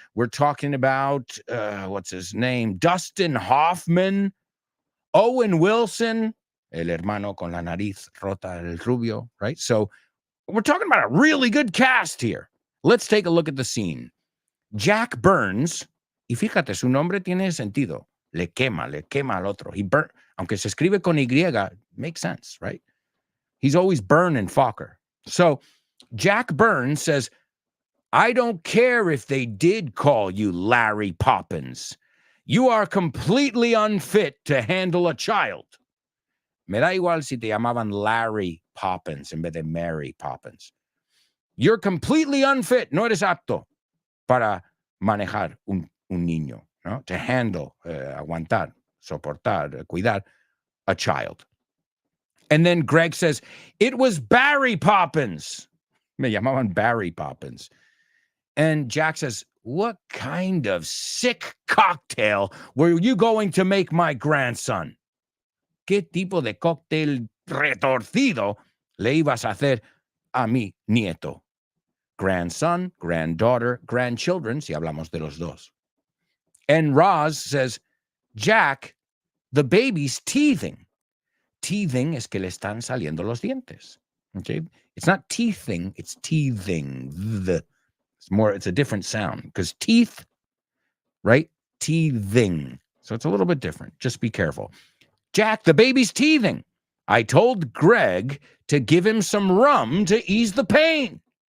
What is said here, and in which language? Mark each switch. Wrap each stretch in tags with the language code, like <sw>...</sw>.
<en>We're talking about, what's his name? Dustin Hoffman, Owen Wilson,</en> <es>el hermano con la nariz rota, el rubio,</es> <en>right? So we're talking about a really good cast here. Let's take a look at the scene.</en> <es>Jack Burns, y fíjate, su nombre tiene sentido. Le quema al otro.</es> <en>He burn,</en> <es>aunque se escribe con Y,</es> <en>makes sense, right? He's always burning Fokker. So Jack Burns says, I don't care if they did call you Larry Poppins. You are completely unfit to handle a child.</en> <es>Me da igual si te llamaban Larry Poppins en vez de Mary Poppins.</es> <en>You're completely unfit,</en> <es>no eres apto para manejar un niño, ¿no?</es> <en>To handle,</en> <es>aguantar, soportar, cuidar</es> <en>a child. And then Greg says, it was Barry Poppins.</en> <es>Me llamaban Barry Poppins.</es> <en>And Jack says, what kind of sick cocktail were you going to make my grandson?</en> <es>¿Qué tipo de cóctel retorcido le ibas a hacer a mi nieto? Grandson, granddaughter, grandchildren, si hablamos de los dos.</es> <en>And Roz says, Jack, the baby's teething.</en> <es>Teething es que le están saliendo los dientes.</es> <en>Okay? It's not teething, it's teething. It's a different sound because teeth, right? Teething. So it's a little bit different. Just be careful. Jack, the baby's teething. I told Greg to give him some rum to ease the pain.</en>